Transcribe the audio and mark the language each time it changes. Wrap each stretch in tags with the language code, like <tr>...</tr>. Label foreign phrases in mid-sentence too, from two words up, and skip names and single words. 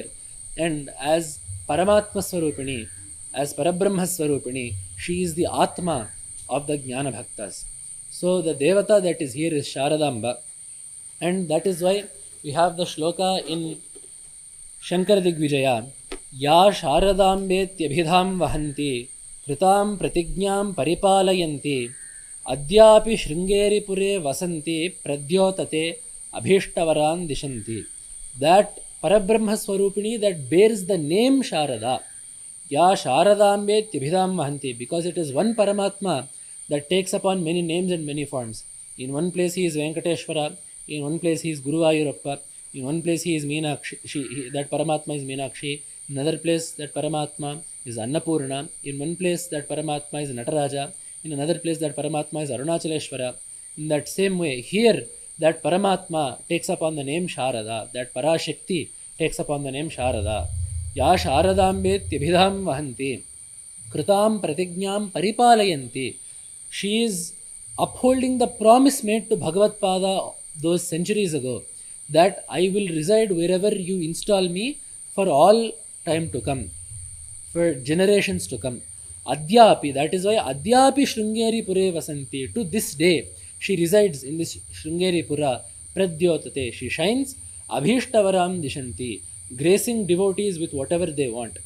<en>And as</en> <sa>परमात्मा स्वरूपिणी,</sa> <en>as</en> <sa>परब्रह्म स्वरूपिणी,</sa> <en>she is the Atma of the Jnana bhaktas. So the Devata that is here is Sharadamba. And that is why we have the shloka in Shankara Digvijaya,</en> <sa>या शारदाम्बेत्यभिधां वहन्ती कृतां प्रतिज्ञां परिपालयन्ती अद्यापि शृङ्गेरी पुरे वसन्ती प्रद्योतते अभीष्टवरान् दिशन्ती.</sa> <en>That</en> <sa>परब्रह्म स्वरूपिणी</sa> <en>that bears the name Sharada,</en> <sa>या शारदाम्बेत्यभिधां वहन्ती,</sa> <en>because it is one Paramatma that takes upon many names and many forms. In one place he is Venkateshwara, in one place he is Guru Ayurappa, in one place he is Meenakshi, that Paramatma is Meenakshi, in another place that Paramatma is Annapurna, in one place that Paramatma is Nataraja, in another place that Paramatma is Arunachaleshwara. In that same way, here that Paramatma takes upon the name Sharada, that Parashakti takes upon the name Sharada.</en> <sa>या शारदाम्बेत्यभिधां वहन्ती कृतां प्रतिज्ञां परिपालयन्ती.</sa> <en>She is upholding the promise made to Bhagavatpada those centuries ago, that I will reside wherever you install me for all time to come, for generations to come. Adyapi, that is why</en> <sa>अद्यापि शृङ्गेरी पुरे वसन्ती,</sa> <en>to this day she resides in this Shrungeri Pura, Pradyotate, she shines,</en> <sa>अभीष्टवरं दिशन्ती,</sa> <en>gracing devotees with whatever they want.</en>